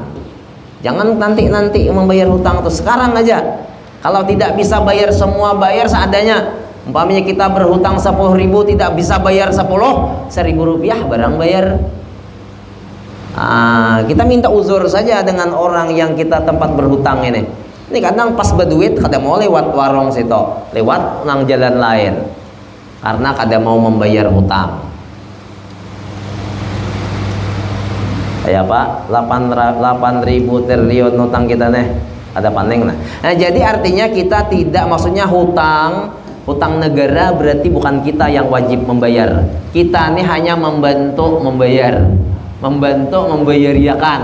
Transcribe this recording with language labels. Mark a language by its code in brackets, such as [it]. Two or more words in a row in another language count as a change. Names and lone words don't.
[id] Jangan nanti membayar hutang itu sekarang aja. Kalau tidak bisa bayar semua, bayar seadanya. Umpamanya kita berhutang 10.000 tidak bisa bayar 1.000 rupiah barang bayar. Kita minta uzur saja dengan orang yang kita tempat berhutang ini. [bjn] Ini kadang pas berduit kada mau lewat warung situ, lewat nang jalan lain karena kada mau membayar hutang. Ya Pak, 8.000 triliun hutang kita nih, ada paning nah. [id] Jadi artinya kita tidak, maksudnya hutang negara berarti bukan kita yang wajib membayar. Kita ini hanya membantu membayariakan.